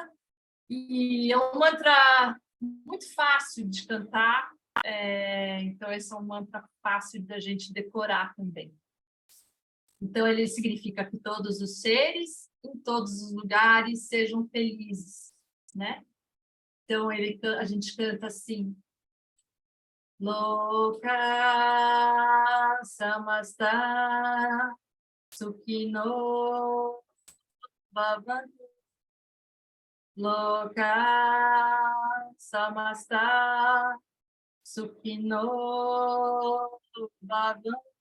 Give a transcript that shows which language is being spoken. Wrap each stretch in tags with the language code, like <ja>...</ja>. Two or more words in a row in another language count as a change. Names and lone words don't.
<pt>E é um mantra muito fácil de cantar. Então, esse é um mantra fácil da gente decorar também. Então, ele significa que todos os seres, em todos os lugares, sejam felizes, né? Então, a gente canta assim:</pt> <sa>लोकाः समस्ताः सुखिनो भवन्तु. लोकाः समस्ताः सुखिनो भवन्तु.</sa>